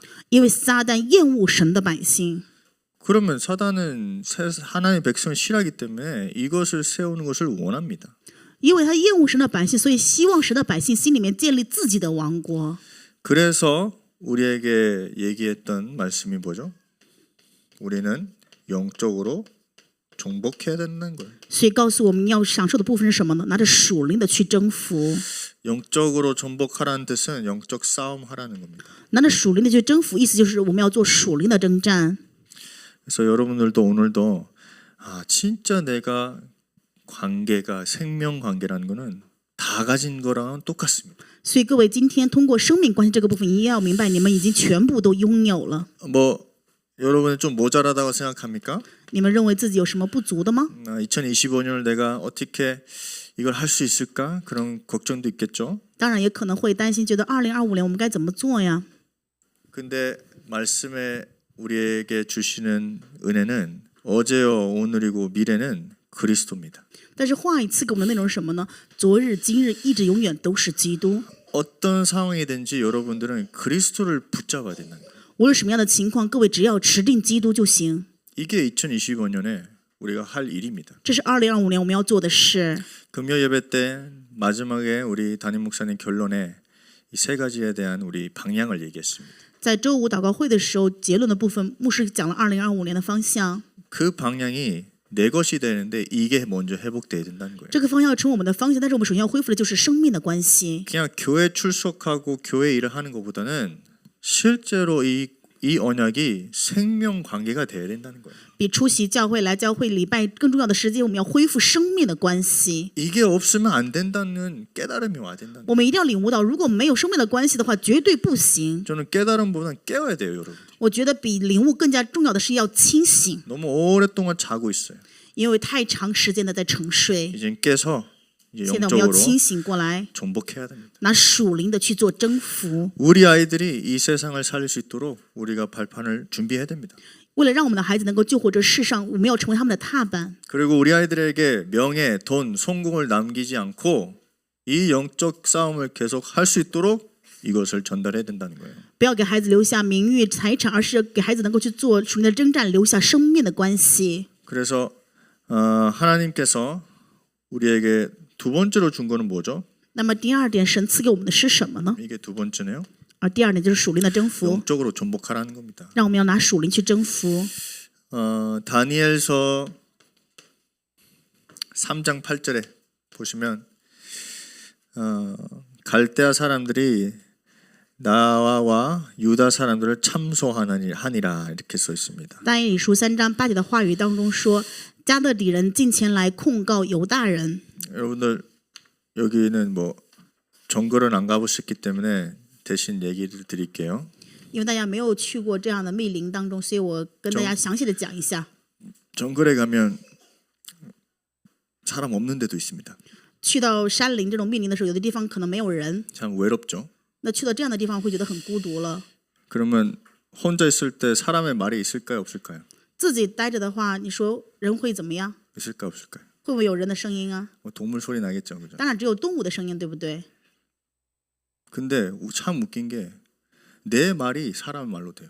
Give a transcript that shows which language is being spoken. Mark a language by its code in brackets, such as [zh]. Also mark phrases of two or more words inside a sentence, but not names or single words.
[zh] 因为撒旦厌恶神的百姓。 [ko] 그러면 사단은 하나님의 백성을 싫어하기 때문에 이것을 세우는 것을 원합니다. [zh] 因为他厌恶神的百姓，所以希望神的百姓心里面建立自己的王国。 [ko] 그래서 우리에게 얘기했던 말씀이 뭐죠? 우리는 영적으로 정복해야 된다는 거예요. [zh] 所以告诉我们要享受的部分是什么呢？拿着属灵的去征服， [ko] 영적으로 정복하라는 뜻은 영적 싸움 하라는 겁니다. [zh] 拿着属灵的去征服，意思就是我们要做属灵的征战。 [ko] 그래서 여러분들도 오늘도 진짜 내가 관계가 생명 관계라는 거는 다 가진 거랑은 똑같습니다. [zh] 所以各位，今天通过生命关系这个部分，一定要明白，你们已经全部都拥有了。 [ko] 여러분이 좀 모자라다고 생각합니까? [zh] 你们认为自己有什么不足的吗？ [ko] 2025년을 내가 어떻게 이걸 할 수 있을까? 그런 걱정도 있겠죠. [zh] 当然也可能会担心，觉得2025年我们该怎么做呀？ [ko] 근데 말씀에 우리에게 주시는 은혜는 어제요, 오늘이고 미래는 그리스도입니다. [zh] 但是话语赐给我们的内容是什么呢？昨日、今日、一直、永远都是基督。 [ko] 어떤 상황이든지 여러분들은 그리스도를 붙잡아야 된다는 거예요. [zh] 无论什么样的情况，各位只要持定基督就行。 [ko] 이게 2025년에 우리가 할 일입니다. [zh] 这是2025年我们要做的事。 [ko] 금요 예배 때 마지막에 우리 담임 목사님 결론에 이 세 가지에 대한 우리 방향을 얘기했습니다. [zh] 在周五祷告会的时候，结论的部分，牧师讲了2025年的方向。 [ko] 그 방향이 내 것이 되는데 이게 먼저 회복돼야 된다는 거예요. [zh] 这个方向要成为我们的方向，但是我们首先要恢复的就是生命的关系。 [ko] 그냥 교회 출석하고 교회 일을 하는 것보다는 실제로 이 언약이 생명 관계가 돼야 된다는 거예요. [zh] 比出席教会来教会礼拜更重要的时间，我们要恢复生命的关系。 [ko] 이게 없으면 안 된다는 깨달음이 와야 된다는 거예요. [zh] 我们一定要领悟到，如果没有生命的关系的话，绝对不行。 [ko] 저는 깨달음보다는 깨워야 돼요, 여러분. [zh] 我觉得比领悟更加重要的是要清醒， [ko] 너무 오랫동안 자고 있어요. [zh] 因为太长时间的在沉睡。 [ko] 이제 깨서 이제 [zh] 现在我们要 [ko] 영적으로 [zh] 清醒过来， [ko] 정복해야 됩니다. [zh] 拿属灵的去做征服。 [ko] 우리 아이들이 이 세상을 살릴 수 있도록 우리가 발판을 준비해야 됩니다. [zh] 为了让我们的孩子能够救活这世上，我们要成为他们的踏板。 [ko] 그리고 우리 아이들에게 명예, 돈, 성공을 남기지 않고 이 영적 싸움을 계속 할 수 있도록 이것을 전달해야 된다는 거예요. [zh] 不要给孩子留下名誉、财产，而是给孩子能够去做属灵的征战，留下生命的关系。 [ko] 그래서 하나님께서 우리에게 두 번째로 준 거는 뭐죠? [zh] 那么第二点，神赐给我们的是什么呢？ [ko] 이게 두 번째네요. [zh] 而第二点就是属灵的征服， [ko] 영적으로 전복하라는 겁니다. [zh] 让我们要拿属灵去征服。 [ko] 다니엘서 3장 8절에 보시면 갈대아 사람들이 나와 유다 사람들을 참소하니라 이렇게 써 있습니다. [zh] 但以理书3章8节的话语当中说，加勒底人进前来控告犹大人。 [ko] 여러분들 여기는 뭐 정글은 안 가보셨기 때문에 대신 얘기를 드릴게요. [zh] 因为大家没有去过这样的密林当中，所以我跟大家详细的讲一下。 [ko] 정글에 가면 사람 없는 데도 있습니다. [zh] 去到山林这种密林的时候，有的地方可能没有人， [ko] 참 외롭죠. [zh] 那去到这样的地方会觉得很孤独了。 [ko] 그러면 혼자 있을 때 사람의 말이 있을까요, 없을까요? [zh] 自己待着的话，你说人会怎么样？ [ko] 있을까 없을까요? [zh] 会不会有人的声音啊？ [ko] 뭐 동물 소리 나겠죠, 그죠? [zh] 当然只有动物的声音，对不对？ [ko] 근데 참 웃긴 게 내 말이 사람 말로 돼요.